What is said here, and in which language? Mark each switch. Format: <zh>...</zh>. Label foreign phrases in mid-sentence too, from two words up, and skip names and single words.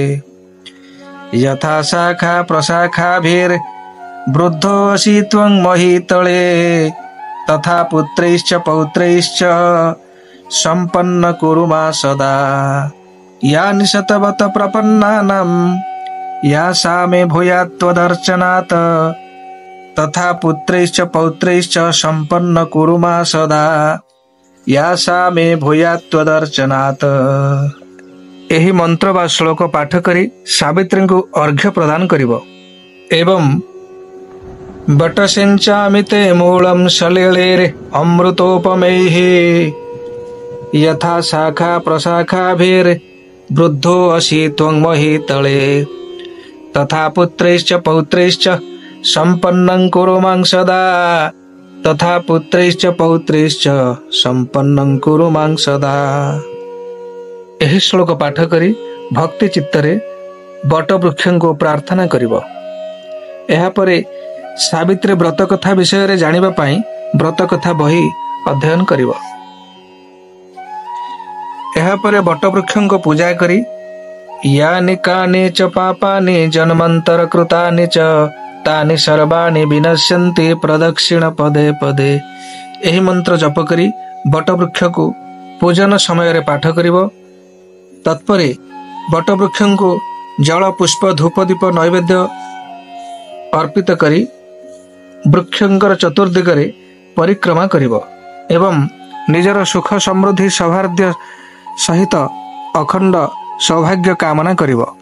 <sa>ଯଥା ଶାଖା ପ୍ରଶାଖାଭିର୍ ବୃଦ୍ଧୋ ଅସି ତ୍ୱଂ ମହୀତଳେ ତଥା ପୁତ୍ରୈଶ୍ଚ ପୌତ୍ରୈଶ୍ଚ ସମ୍ପନ୍ନ କୁରୁ ମା ସଦା ୟା ନିଶତବତ ପ୍ରପନ୍ନାନାଂ या सा मे भूयात् त्वदर्चनात् तथा पुत्रैश्च पौत्रैश्च सम्पन्न कुरु मा सदा या सा मे भूयात् त्वदर्चनात्।</sa> <or>ଏହି ମନ୍ତ୍ର ବା ଶ୍ଲୋକ ପାଠ କରି ସାବିତ୍ରୀଙ୍କୁ ଅର୍ଘ୍ୟ ପ୍ରଦାନ କରିବ ଏବଂ</or> <sa>ବଟସିଞ୍ଚାମି ତେ ମୂଳଂ ସଲିଳେର୍ ଅମୃତୋପମୈଃ यथा शाखा प्रशाखाभिर् वृद्धो असि त्वं महीतले तथा पुत्रैश्च पौत्रैश्च सम्पन्नं कुरु मां सदा तथा पुत्रैश्च पौत्रैश्च सम्पन्नं कुरु मां सदा।</sa> <or>ଏହି ଶ୍ଲୋକ ପାଠ କରି ଭକ୍ତି ଚିତ୍ତରେ ବଟବୃକ୍ଷଙ୍କୁ ପ୍ରାର୍ଥନା କରିବ। ଏହାପରେ ସାବିତ୍ରୀ ବ୍ରତ କଥା ବିଷୟରେ ଜାଣିବା ପାଇଁ ବ୍ରତ କଥା ବହି ଅଧ୍ୟୟନ କରିବ। ଏହାପରେ ବଟବୃକ୍ଷଙ୍କୁ ପୂଜା କରି</or> <sa>यानि कानि च पापानि जन्मान्तर कृतानि च तानि सर्वाणि विनश्यन्ति प्रदक्षिण पदे पदे</sa> <or>ଏହି ମନ୍ତ୍ର ଜପ କରି ବଟବୃକ୍ଷକୁ ପୂଜନ ସମୟରେ ପାଠ କରିବ। ତତ୍ପରେ ବଟବୃକ୍ଷଙ୍କୁ ଜଳ, ପୁଷ୍ପ, ଧୂପ, ଦୀପ ନୈବେଦ୍ୟ ଅର୍ପିତ କରି ବୃକ୍ଷଙ୍କର ଚତୁର୍ଦିଗରେ ପରିକ୍ରମା କରିବ ଏବଂ ନିଜର ସୁଖ ସମୃଦ୍ଧି ସୌଭାଗ୍ୟ ସହିତ ଅଖଣ୍ଡ ସୌଭାଗ୍ୟ କାମନା କରିବ।</or>